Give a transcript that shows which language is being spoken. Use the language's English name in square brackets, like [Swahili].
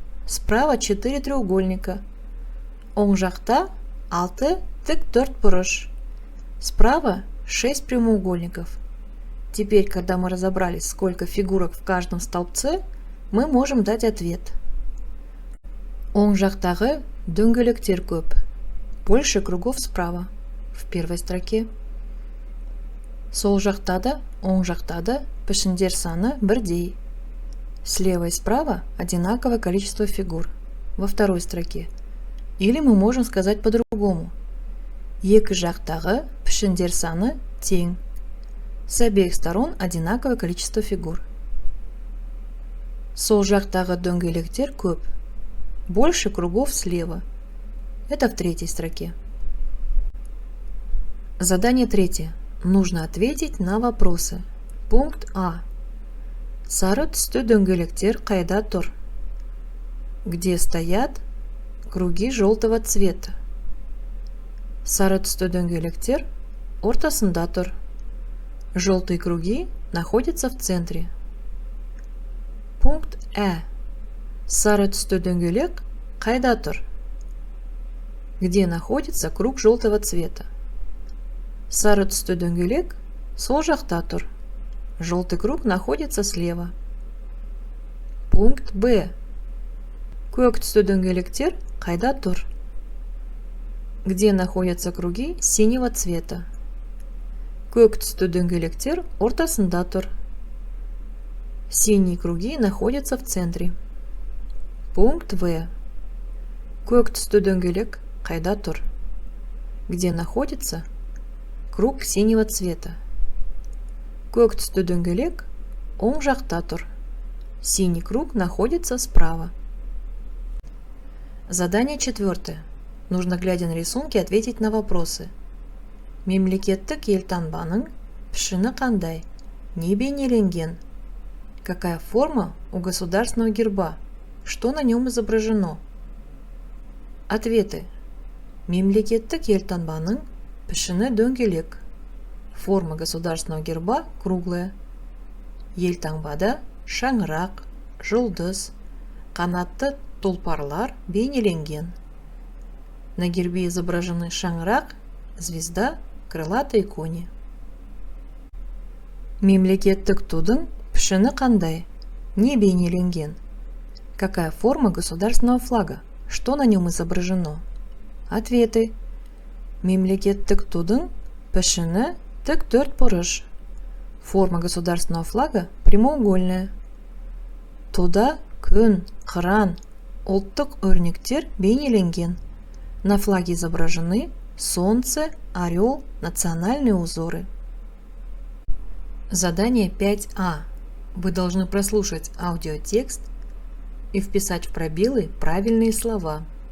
[Russian] Справа 4 треугольника. [Kazakh] Оң жақта 6 тіктөртбұрыш. [Russian] Справа 6 прямоугольников. Теперь, когда мы разобрались, сколько фигурок в каждом столбце, мы можем дать ответ. [Kazakh] Оң жақтағы дөңгелектер көп. [Russian] Больше кругов справа, в первой строке. [Kazakh] Сол жақта да, оң жақта да пішіндер саны бірдей. [Russian] Слева и справа одинаковое количество фигур, во второй строке. Или мы можем сказать по-другому. [Kazakh] Екі жақтағы пішіндер саны тең. [Russian] С обеих сторон одинаковое количество фигур. [Kazakh] Сол жақтағы дөңгелектер көп. [Russian] Больше кругов слева. Это в третьей строке. Задание третье. Нужно ответить на вопросы. Пункт А. [Kazakh] Сары түсті дөңгелектер қайда тұр? [Russian] Где стоят круги желтого цвета? [Kazakh] Сары түсті дөңгелектер ортасында тұр. [Russian] Желтые круги находятся в центре. Пункт Ә. [Kazakh] Сары түсті дөңгелек қайда тұр? [Russian] Где находится круг желтого цвета? [Kazakh] Сары түсті дөңгелек сол жақта тұр. [Russian] Желтый круг находится слева. Пункт Б. [Kazakh] Көк түсті дөңгелектер қайда тұр? [Russian] Где находятся круги синего цвета? [Kazakh] Көк түсті дөңгелектер ортасында тұр. [Russian] Синие круги находятся в центре. Пункт В. [Kazakh] Көк түсті дөңгелек қайда тұр? [Russian] Где находится круг синего цвета? [Kazakh] Көк түсті дөңгелек оң жақта тұр. [Russian] Синий круг находится справа. Задание четвертое. Нужно, глядя на рисунки, ответить на вопросы. [Kazakh] Мемлекеттік елтаңбаның пішіні қандай? Не бейнеленген? [Russian] Какая форма у государственного герба? Что на нем изображено? Ответы. [Kazakh] Мемлекеттік елтаңбаның пішіні дөңгелек. [Russian] Форма государственного герба круглая. [Kazakh] Елтаңбада шаңырақ, жұлдыз, қанатты тұлпарлар бейнеленген. [Russian] На гербе изображены шаңырақ, звезда, крылатые кони. [Kazakh] Мемлекеттік тудың пішіні қандай? Не бейнеленген? [Russian] Какая форма государственного флага? Что на нем изображено? Ответы. [Kazakh] Мемлекеттік тудың пішіні тіктөртбұрыш. [Russian] Форма государственного флага прямоугольная. Туда [Kazakh] күн, қыран, ұлттық өрнектер бейнеленген. [Russian] На флаге изображены солнце, орел, национальные узоры. Задание 5А. Вы должны прослушать аудиотекст и вписать в пробелы правильные слова.